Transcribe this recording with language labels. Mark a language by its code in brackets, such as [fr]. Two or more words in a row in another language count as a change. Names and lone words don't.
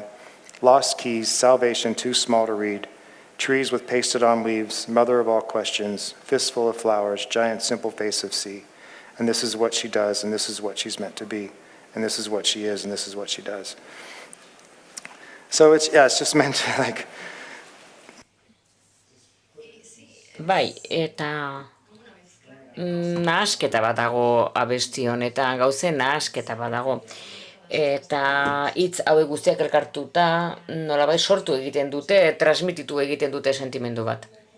[en] Lost keys, salvation too small to read. Trees with pasted on leaves, mother of all questions, fistful of flowers, giant simple face of sea. And this is what she does, and this is what she's meant to be. And this is what she is, and this is what she does. So it's just meant to like... [eu] Bai, eta nahasketa bat dago abesti honetan, gauzen nahasketa bat dago. Eta hitz hauek guztiak elkartuta, nolabait sortu egiten dute, transmititu egiten dute sentimendu bat.